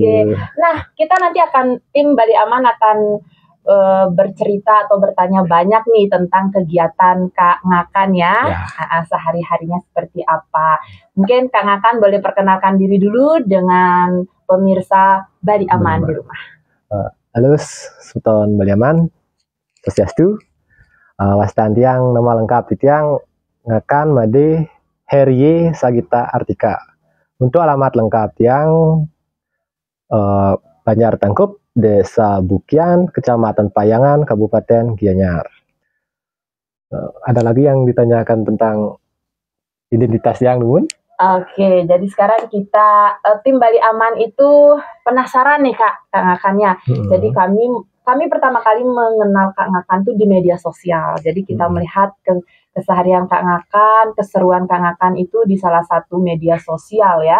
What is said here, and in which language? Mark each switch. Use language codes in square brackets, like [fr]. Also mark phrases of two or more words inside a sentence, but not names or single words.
[id] Nah, kita nanti tim Bali Aman akan bercerita atau bertanya banyak nih tentang kegiatan Kak Ngakan ya. Sehari-harinya seperti apa. Mungkin Kak Ngakan boleh perkenalkan diri dulu dengan pemirsa Bali Aman di rumah. Halo, Sultan Bali Aman, Swastiastu. [ban] Wastan tiang [id] nama lengkap [ban] tiang Ngakan Made Herye Sagita Artika. [id] Untuk alamat lengkap tiang Banjar Tengkup, Desa Bukian, Kecamatan Payangan, Kabupaten Gianyar. Ada lagi yang ditanyakan tentang identitas yang Nun? Oke, jadi sekarang kita tim Bali Aman itu penasaran nih Kak Ngakannya. Jadi kami pertama kali mengenal Kak Ngakan tuh di media sosial. Jadi kita melihat keseharian Kak Ngakan, keseruan Kak Ngakan itu di salah satu media sosial ya.